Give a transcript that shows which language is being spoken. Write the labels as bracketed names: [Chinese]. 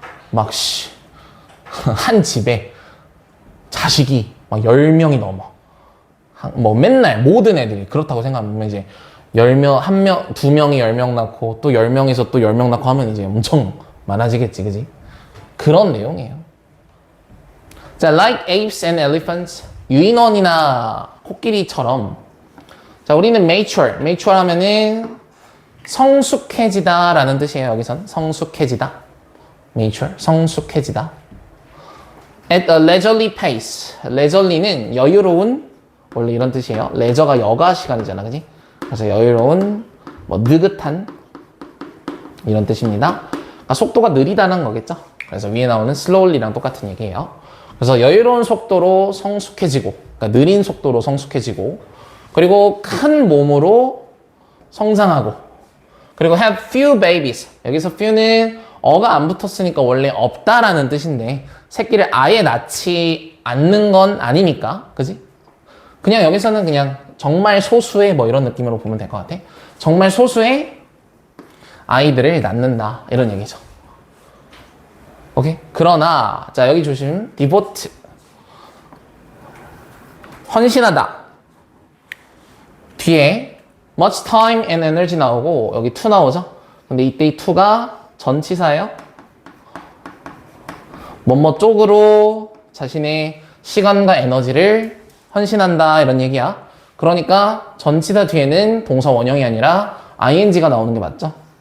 [Korean] 막 한 집에 자식이 막 10명이 넘어. 뭐 맨날 모든 애들이 그렇다고 생각하면 이제 10명, 1명, 2명이 10명 낳고 또 10명에서 또 10명 낳고 하면 이제 엄청 많아지겠지, 그지? 그런 내용이에요. [English] 자, like apes and elephants, [Korean] 유인원이나 코끼리처럼. 자, 우리는 mature 하면은 성숙해지다 라는 뜻이에요. 여기선 성숙해지다. mature, 성숙해지다. [English] At a leisurely pace. [Korean] leisurely는 여유로운, 원래 이런 뜻이에요. 레저가 여가 시간이잖아, 그지? 그래서 여유로운, 뭐 느긋한 이런 뜻입니다. 그러니까 속도가 느리다는 거겠죠. 그래서 위에 나오는 slowly랑 똑같은 얘기예요. 그래서 여유로운 속도로 성숙해지고, 그러니까 느린 속도로 성숙해지고, 그리고 큰 몸으로 성장하고, 그리고 [English] have few babies. [Korean] 여기서 few는 어가 안 붙었으니까 원래 없다라는 뜻인데 새끼를 아예 낳지 않는 건 아니니까, 그지? 그냥 여기서는 그냥 정말 소수의 뭐 이런 느낌으로 보면 될 것 같아. 정말 소수의 아이들을 낳는다 이런 얘기죠. 오케이? 그러나 자, 여기 조심. devote, 헌신하다. 뒤에 [English] much time and energy [Korean] 나오고 여기 to 나오죠. 근데 이때 이 to가 전치사예요. 뭐뭐 쪽으로 자신의 시간과 에너지를 헌신한다 이런 얘기야. 그러니까 전치사 뒤에는 동사 원형이 아니라 ing가 나오는 게 맞죠?